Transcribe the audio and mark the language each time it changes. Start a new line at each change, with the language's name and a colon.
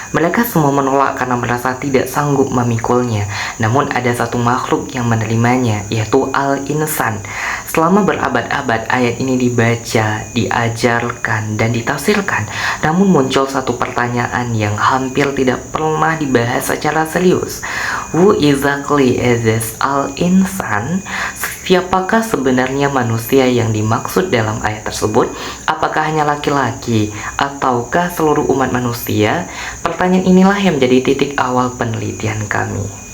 Indonesian: Mereka semua menolak karena merasa tidak sanggup memikulnya. Namun ada satu makhluk yang menerimanya, yaitu Al-Insan. Selama berabad-abad ayat ini dibaca, diajarkan, dan ditafsirkan. Namun muncul satu pertanyaan yang hampir tidak pernah dibahas secara serius.
English: Who exactly is this Al-Insan?
Indonesian: Siapakah sebenarnya manusia yang dimaksud dalam ayat tersebut? Apakah hanya laki-laki ataukah seluruh umat manusia? Pertanyaan inilah yang menjadi titik awal penelitian kami.